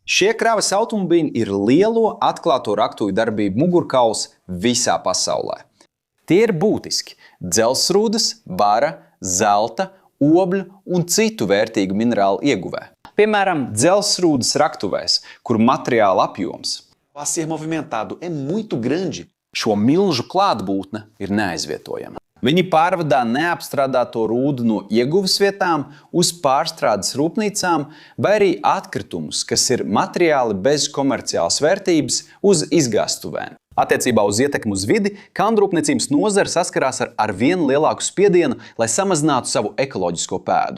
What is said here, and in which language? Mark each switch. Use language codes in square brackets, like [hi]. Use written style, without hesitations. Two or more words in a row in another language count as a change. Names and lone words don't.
[lv] Šie kravas automobīļi ir lielo atklāto raktuvi darbību mugurkauls visā pasaulē. Tie ir būtiski dzelzsrūdas, bara, zelta, obļu un citu vērtīgu minerālu ieguvē. Piemēram, dzelzsrūdas raktuvēs, kur materiāla apjoms [pt] a ser movimentado é muito grande. [lv] Šo milžu klātbūtne ir neaizvietojama. Viņi pārvadā neapstrādāto rūdu no ieguves vietām uz pārstrādes rūpnīcām vai arī atkritumus, kas ir materiāli bez komerciālas vērtības, uz izgāstuvēm. Attiecībā uz ietekmi uz vidi, kalnrūpniecības nozare saskarās ar vien lielāku spiedienu, lai samazinātu savu ekoloģisko pēdu.